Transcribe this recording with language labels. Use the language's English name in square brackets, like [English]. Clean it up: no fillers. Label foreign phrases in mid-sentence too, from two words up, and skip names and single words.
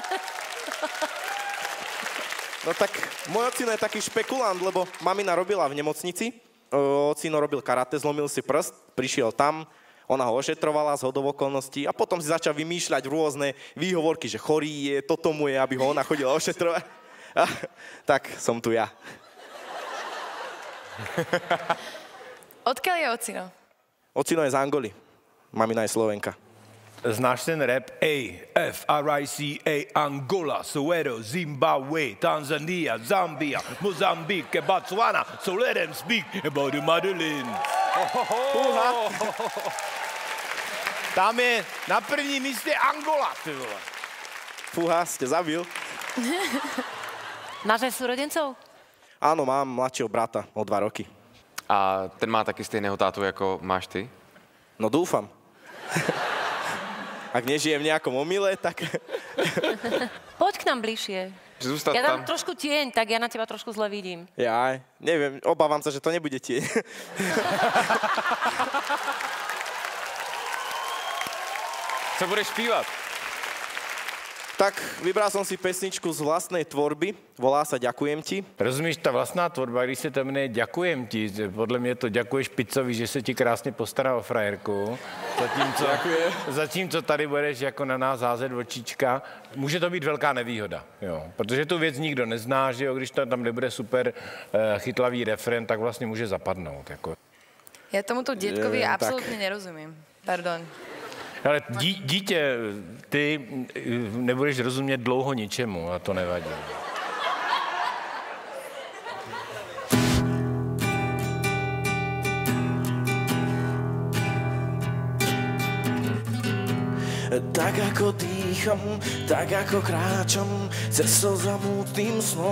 [Slovak] No tak môj ocino je taký špekulant, lebo mamina robila v nemocnici, ocino robil karate, zlomil si prst, prišiel tam, ona ho ošetrovala z hodou okolností a potom si začal vymýšľať rôzne výhovorky, že chorý je, toto mu je, aby ho ona chodila ošetrovať. A, tak som tu ja. Odkiaľ je ocino? Ocino je z Angoly, mamina je Slovenka. [Czech] Znáš ten rap? [English] A-F-R-I-C-A, Angola, Soweto, Zimbabwe, Tanzania, Zambia, Mozambique, Botswana. So let them speak about the Madeleine. [Czech] Tam je na prvním místě Angola, ty vole. [Slovak] Fúha, ste zabil. Máš aj súrodencov? Áno, mám mladšieho brata o 2 roky. [Czech] A ten má taky stejného tátu, jako máš ty? [Slovak] No dúfam. Ak nežijem v nejakom omyle, tak... Poď k nám bližšie. [Czech] Zůstat [Slovak] Ja tam. dám trošku tieň, tak ja na teba trošku zle vidím. Ja neviem, obávam sa, že to nebude tieň. [Czech] Co budeš zpívat? [Slovak] Tak vybral som si pesničku z vlastnej tvorby, volá sa Ďakujem ti. [Czech] Rozumíš, ta vlastná tvorba, když se to jmenuje Ďakujem ti, podle mě to děkuješ Picovi, že se ti krásně postará o frajerku, zatímco tady budeš jako na nás házet očička, může to být velká nevýhoda, jo, protože tu věc nikdo nezná, že jo, když tam nebude super chytlavý refrén, tak vlastně může zapadnout, jako. [Slovak] Ja tomuto detkovi absolútne nerozumiem. Pardon. [Czech] Ale dítě, ty nebudeš rozumět dlouho ničemu a to nevadí. [Slovak] Tak ako dýcham, tak ako kráčam cestou za múdnym snom.